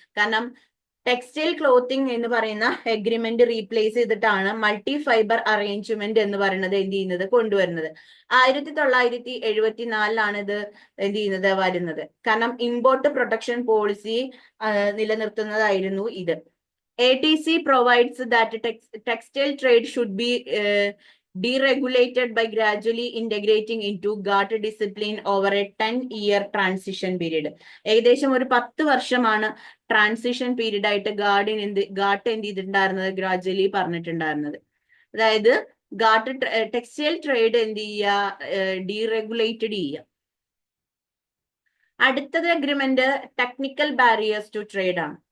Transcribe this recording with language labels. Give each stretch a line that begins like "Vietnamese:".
Malayalam: കാരണം textile clothing എന്ന് പറയുന്ന എഗ്രിമെന്റ് റീപ്ലേസ് ചെയ്തിട്ടാണ് മൾട്ടി ഫൈബർ അറേഞ്ച്മെന്റ് എന്ന് പറയുന്നത് എന്ത് ചെയ്യുന്നത്, കൊണ്ടുവരുന്നത്. 1974 ഇത് എന്ത് ചെയ്യുന്നത്, വരുന്നത്. കാരണം ഇമ്പോർട്ട് പ്രൊട്ടക്ഷൻ പോളിസി നിലനിർത്തുന്നതായിരുന്നു ഇത്.
English: ATC provides that textile trade should be deregulated by gradually integrating into GATT discipline over a 10-year transition period.
Malayalam: ഏകദേശം ഒരു 10 വർഷമാണ് ട്രാൻസിഷൻ പീരീഡ് ആയിട്ട് ഗാട്ട് എന്ത് ചെയ്തിട്ടുണ്ടായിരുന്നത്, ഗ്രാജുവലി പറഞ്ഞിട്ടുണ്ടായിരുന്നത്. അതായത് ടെക്സ്റ്റൈൽ ട്രേഡ് എന്ത് ചെയ്യുക, ഡീറെഗുലേറ്റഡ് ചെയ്യുക. അടുത്തത്
English: agreement technical barriers to trade
Malayalam: ആണ്.